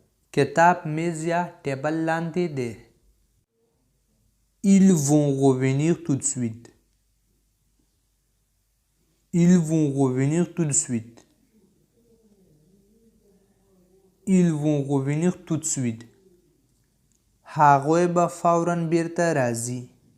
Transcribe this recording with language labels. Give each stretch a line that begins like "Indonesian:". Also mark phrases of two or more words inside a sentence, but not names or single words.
Pashto: کتاب میز یا ټیبل لاندې دی.
French: Ils vont revenir tout de suite. Ils vont revenir tout de suite. Ils vont revenir tout de suite.
Pashto: هغوی به فوراً بیرته راځي.